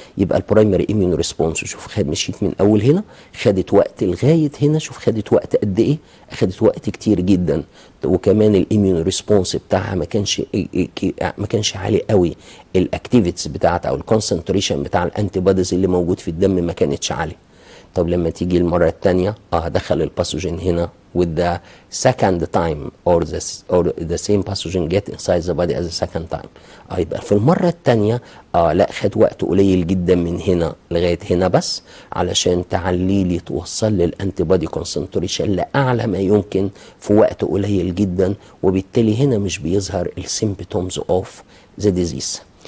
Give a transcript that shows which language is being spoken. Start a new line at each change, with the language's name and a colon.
Arabic: يبقى البرايمري اميون ريسبونس شوف مشيت من اول هنا، خدت وقت لغايه هنا، شوف خدت وقت قد ايه؟ خدت وقت كتير جدا. وكمان الاميون ريسبونس بتاعها ما كانش عالي قوي، الاكتيفيتيز بتاعتها او الكونسنتريشن بتاع الانتي بوديز اللي موجود في الدم ما كانتش عاليه. طب لما تيجي المره الثانيه دخل الباثوجين هنا
English: with the second time or the same pathogen get inside the body as a second time.
Arabic: يبقى في المره الثانيه لا خد وقت قليل جدا من هنا لغايه هنا بس علشان تعلي لي توصل لي الانتي بودي كونسنتريشن لاعلى ما يمكن في وقت قليل جدا، وبالتالي هنا مش بيظهر السيمبتومز اوف ذا ديزيز.